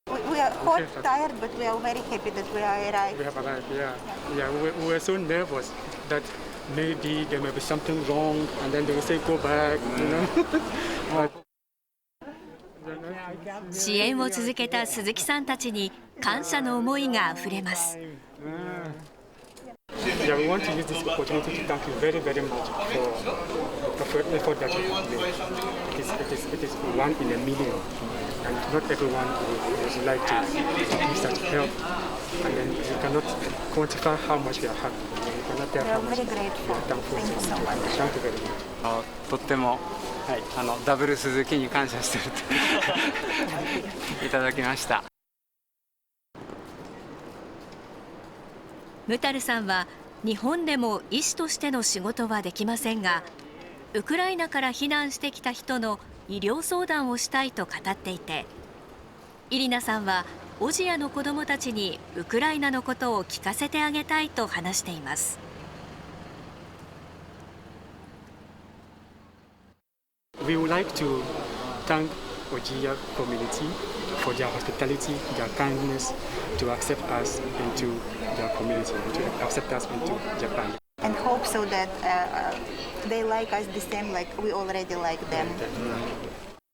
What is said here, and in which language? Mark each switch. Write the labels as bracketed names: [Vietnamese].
[English] We are hot, tired, but we are very happy that we are arrived. We have arrived, yeah. We were so nervous that maybe there may be something wrong, and then they will say go back, you know. [Japanese] 支援を続けた鈴木さんたちに感謝の思いがあふれます。 [English] Yeah, we want to use this opportunity to thank you very, very much for the effort that you have made. It is one in a million, and not everyone would like to give such help. And then you cannot quantify how much we are happy. You cannot tell how much we are thankful. Thank you so much. Thank you very much. [Japanese] とっても、はい、ダブル鈴木に感謝してるといただきました。ムタルさんは日本でも医師としての仕事はできませんが、ウクライナから避難してきた人の医療相談をしたいと語っていて、イリナさんは小千谷の子どもたちにウクライナのことを聞かせてあげたいと話しています。 [English] We would like to thank Ojia community for their hospitality, their kindness to accept us into their community, to accept us into Japan. And hope so that they like us the same like we already like them.